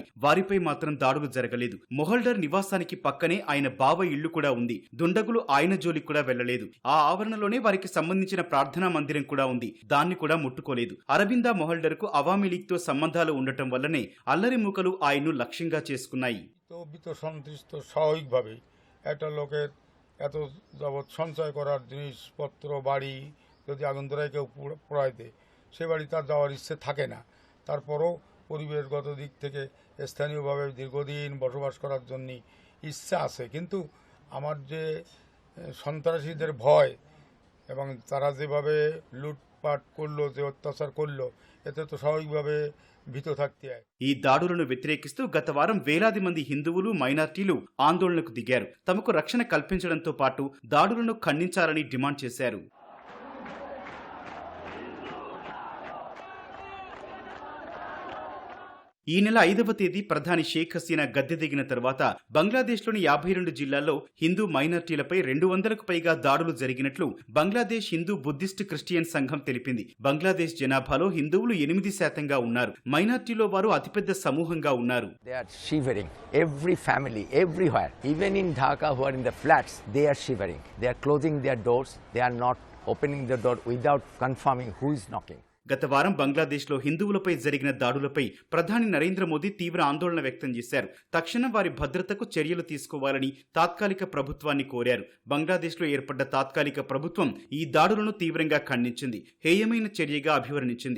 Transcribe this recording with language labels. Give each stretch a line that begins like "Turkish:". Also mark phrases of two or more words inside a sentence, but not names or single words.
Telugu: వారిపై మాత్రం దాడులు జరగలేదు. మొహల్డర్ నివాసానికి పక్కనే ఆయన బావ ఇళ్లు కూడా ఉంది. దుండగులు ఆయన జోలికి కూడా వెళ్లలేదు. ఆ ఆవరణలోనే వారికి సంబంధించిన ప్రార్థనా మందిరం కూడా ఉంది. దాన్ని కూడా ముట్టుకోలేదు. అరబిందా మొహల్డర్ కు అవామీ లీగ్ తో సంబంధాలు ఉండటం వల్లనే అల్లరి మూకలు ఆయన్ను లక్ష్యంగా చేసుకున్నాయి.
Bangla: স্বাভাবিকভাবে একটা লোকের এত যাবৎ সঞ্চয় করার জিনিসপত্র, বাড়ি যদি আগুন ধরায় কেউ পোড়ায় দেয়, সে বাড়ি তার যাওয়ার ইচ্ছে থাকে না। তারপরও পরিবেশগত দিক থেকে স্থানীয়ভাবে দীর্ঘদিন বসবাস করার জন্য ইচ্ছা আছে, কিন্তু আমার যে সন্ত্রাসীদের ভয় এবং তারা যেভাবে লুটপাট করলো, যে অত্যাচার করলো, এতে তো স্বাভাবিকভাবে ভীত থাকতে হয়।
Telugu: ఈ దాడులను వ్యతిరేకిస్తూ గత వారం వేలాది మంది హిందువులు మైనార్టీలు ఆందోళనకు దిగారు. తమకు రక్షణ కల్పించడంతో పాటు దాడులను ఖండించాలని డిమాండ్ చేశారు. ఈ నెల 5వ తేదీ ప్రధాని షేక్ హసీనా గద్దె దిగిన తర్వాత బంగ్లాదేశ్లోని 52 జిల్లాల్లో హిందూ మైనార్టీలపై 200కు పైగా దాడులు జరిగినట్లు బంగ్లాదేశ్ హిందూ బుద్ధిస్ట్ క్రిస్టియన్ సంఘం తెలిపింది. బంగ్లాదేశ్ జనాభాలో హిందువులు 8% ఉన్నారు. మైనార్టీలో వారు అతిపెద్ద సమూహంగా ఉన్నారు.
English: They are shivering. Every family, everywhere, even in Dhaka who are in the flats, they are shivering. They are closing their doors. They are not opening the door without confirming who is knocking.
Telugu: గత వారం బంగ్లాదేశ్లో హిందువులపై జరిగిన దాడులపై ప్రధాని నరేంద్ర మోదీ తీవ్ర ఆందోళన వ్యక్తం చేశారు. తక్షణం వారి భద్రతకు చర్యలు తీసుకోవాలని తాత్కాలిక ప్రభుత్వాన్ని కోరారు. బంగ్లాదేశ్లో ఏర్పడ్డ తాత్కాలిక ప్రభుత్వం ఈ దాడులను తీవ్రంగా ఖండించింది, హేయమైన చర్యగా అభివర్ణించింది.